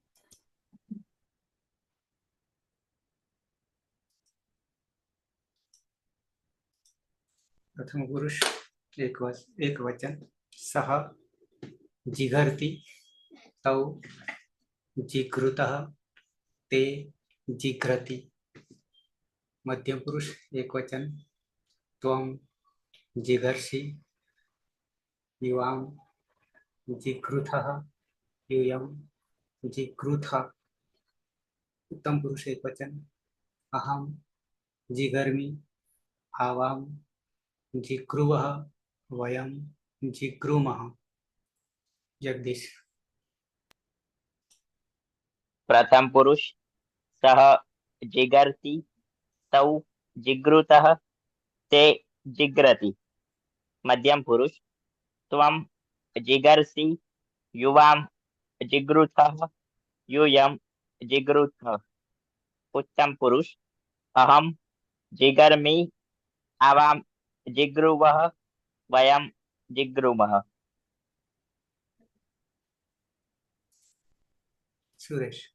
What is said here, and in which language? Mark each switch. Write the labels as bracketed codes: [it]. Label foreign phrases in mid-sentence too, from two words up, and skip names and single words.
[sa] प्रथम पुरुष एक वचन सह जीघर्ति तौ जीघृतः ते जीघ्रति. मध्यम पुरुष एक वचन त्वम जीघर्षि युवाम जीघृतः यूयम जिघृथ. उत्तम पुरुष एक वचन अहम जिघर्मि आवाम जिघ्रुवः वयम जिघ्रुमः. जगदीश. प्रथम पुरुष सह जीगर्ति तौ जीगृतः ते जीग्रति. मध्यम पुरुष त्वम जीगर्षि युवाम जीगृथः यूयम जिगृथ. उत्तम पुरुष अहम जिगर्मि आवाम जिगृवः वयम जिगृमः. सुरेश.